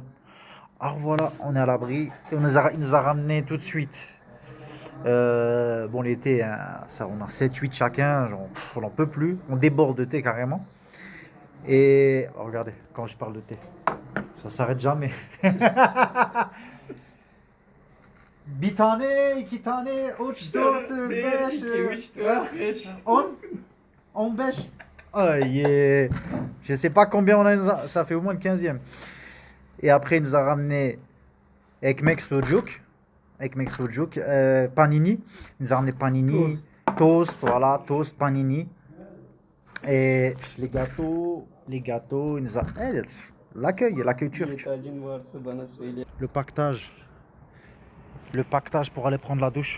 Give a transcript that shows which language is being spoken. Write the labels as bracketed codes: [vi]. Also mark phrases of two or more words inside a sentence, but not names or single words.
[fr] Alors voilà, on est à l'abri. Et il nous a ramené tout de suite. Bon, l'été, hein, ça, on a 7-8 chacun. Genre, on n'en peut plus. On déborde de thé carrément. Et oh, regardez, quand je parle de thé, ça s'arrête jamais. [tr] Bitane, ikitane, uçdört, beş, on beş. [en] Oh yeah. [fr] Je sais pas combien on a, ça fait au moins le 15e. Et après, il nous a ramené [tr] ekmek sucuk, [fr] panini. Il nous a ramené panini, toast, voilà, toast, panini. Et les gâteaux, il nous a... l'accueil turc. Le pactage pour aller prendre la douche.